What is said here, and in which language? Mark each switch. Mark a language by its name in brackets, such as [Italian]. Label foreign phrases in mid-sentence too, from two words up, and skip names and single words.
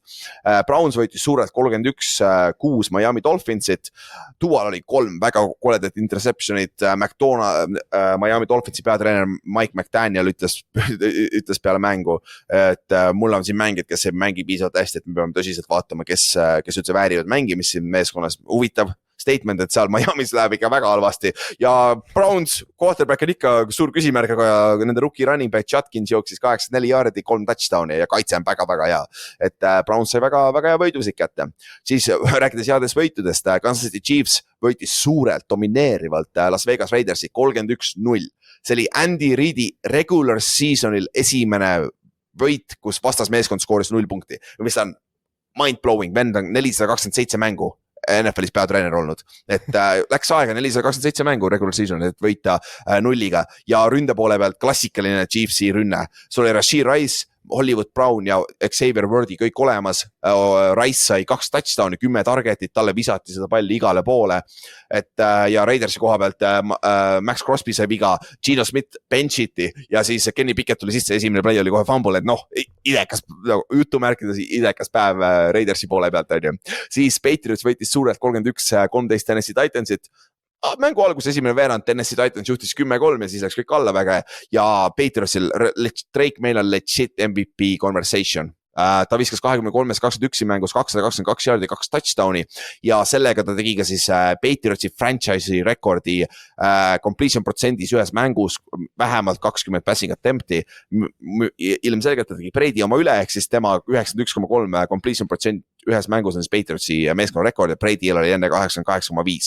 [Estonian] Browns võitis suurelt 31-6 Miami Dolphinsit, Dual oli 3 väga koledat interceptionit, Miami Dolphinsi peatreener Mike McDaniel ütles peale mängu, et mul on siin mängijad, kes ei mängi piisavalt hästi, et me peame tõsiselt vaatama, kes üldse väärivad mängimist siin meeskonnas, huvitav statement, et seal Miami's läheb ikka väga halvasti ja Browns quarterback on ikka suur küsimärk, aga nende [English] rookie running back [Estonian] Judkins jooksis 84 jaardi, 3 touchdowni ja kaitse on väga hea, et Browns sai väga hea võidusik kätte. Siis rääkides headest võitudest, Kansas City Chiefs võitis suurelt, domineerivalt Las Vegas Raidersi 31-0. See oli Andy Reidi [English] regular seasonil [Estonian] esimene võit, kus vastasmeeskond skooris 0 punkti, mis on mind-blowing, vend on 427 mängu NFL-is peatreener olnud, et läks aega 427 mängu [English] regular season, [Estonian] et võita 0-ga ja ründe poole pealt klassikaline Chiefsi rünne. Sul oli Rashee Rice, Hollywood Brown ja Xavier Worthy kõik olemas. Rice sai 2 touchdowni, 10 targetit, talle visati seda palli igale poole. Et, ja Raidersi koha pealt Max Crosby sai viga, Gino Smith benchiti ja siis Kenny Pickett tuli sisse, esimene play oli kohe fumble, et noh, idekas, jutumärkides idekas päev Raidersi poole pealt. Siis Patriots võitis suurelt 31-13 Tennessee Titansit. Mängu algus esimene veerand, Tennessee Titans juhtis 10-3 ja siis läks kõik alla väga ja Patriotsil Drake meil on [English] legit MVP conversation. [Estonian] Ta viskas 23-21 mängus 222 jaardi, 2 touchdowni ja sellega ta tegi ka siis Patriotsi franchise'i rekordi completion protsendis ühes mängus vähemalt 20 [English] passing attempt'i. [Estonian] Ilmselgelt ta tegi Brady oma üle, ehk siis tema 91,3 completion protsent ühes mängus on siis Patriotsi meeskonna rekord ja Brady'l oli enne 88,5.